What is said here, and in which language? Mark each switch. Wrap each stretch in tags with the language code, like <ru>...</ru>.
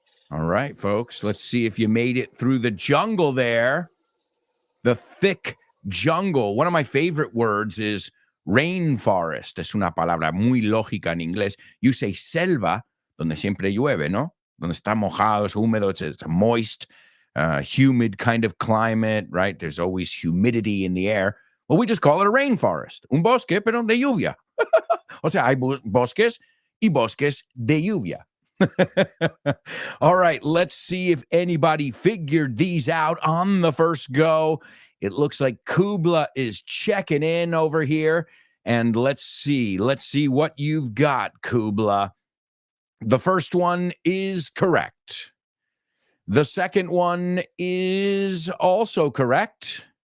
<en>All right, folks, let's see if you made it through the jungle there. The thick jungle. One of my favorite words is rainforest.</en> <es>Es una palabra muy lógica en inglés.</es> <en>You say</en> <es>selva, donde siempre llueve, ¿no? Donde está mojado, es húmedo,</es> <en>it's a moist, humid kind of climate, right? There's always humidity in the air. Well, we just call it a rainforest.</en> <es>Un bosque, pero de lluvia. O sea, hay bosques y bosques de lluvia.</es> <en>All right, let's see if anybody figured these out on the first go. It looks like Kubla is checking in over here. And let's see what you've got, Kubla. The first one is correct. The second one is also correct.</en>